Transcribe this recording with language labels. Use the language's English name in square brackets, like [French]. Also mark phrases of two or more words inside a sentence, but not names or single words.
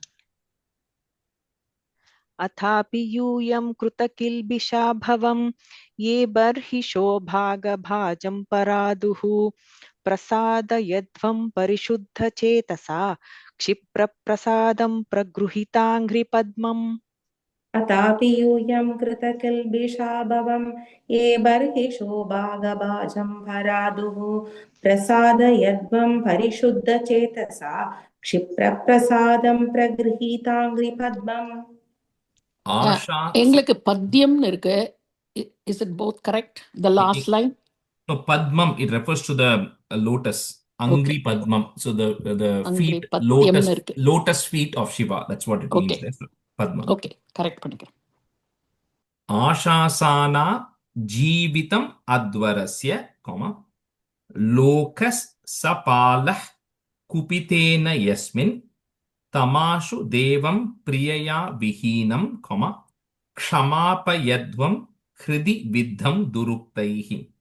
[Sanskrit] अथापि यूयं कृतकिल्बिषा भवं ये बर्हिषो भागभाजं परादुः प्रसादयध्वं परिशुद्धचेतसा क्षिप्रप्रसादं प्रगृहीताङ्घ्रिपद्मम्. अथापि यूयं कृतकिल्बिषा भवं ये बर्हिषो भागभाजं परादुः प्रसादयध्वं परिशुद्धचेतसा क्षिप्रप्रसादं प्रगृहीताङ्घ्रिपद्मम्. [Tamil] எங்களுக்கு பத்யம்னு இருக்கு. [English] Is it both correct? The last line? No, Padmam, it refers to the lotus. [Sanskrit] अङ्घ्रि पद्मम्. [English] So the feet, lotus feet of Shiva. That's what it means there. Padmam. Okay, correct பண்ணிக்கிறேன். [Sanskrit] आशासाना जीवितम् अध्वरस्य, लोकः सपालः कुपितेन यस्मिन् तमाशु देवं प्रियया विहीनं, क्षमापयध्वं हृदि विद्धं दुरुक्तैः.